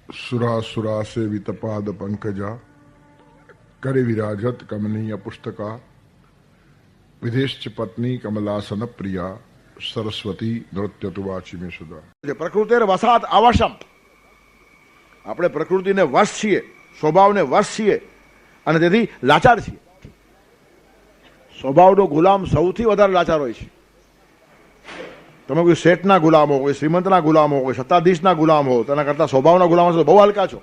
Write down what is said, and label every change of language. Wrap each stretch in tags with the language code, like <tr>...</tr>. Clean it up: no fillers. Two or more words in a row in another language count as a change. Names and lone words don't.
<sa>सुरा सेवित पाद पंकजा करे विराजत कमनीय पुस्तका विदेश पत्नी कमलासन प्रिया सरस्वती नृत्य तुवाची में सुधा. प्रकृति वसात आवशम.</sa> <gu>આપણે પ્રકૃતિને વશ છીએ, સ્વભાવને વશ છીએ અને તેથી લાચાર છીએ. સ્વભાવનો ગુલામ સૌથી વધારે લાચાર હોય છે. તમે કોઈ શેઠના ગુલામ હો, કોઈ શ્રીમંતના ગુલામ હો, કોઈ સત્તાધીશના ગુલામ હો, તેના કરતા સ્વભાવના ગુલામ હશો બહુ હલકા છો.</gu>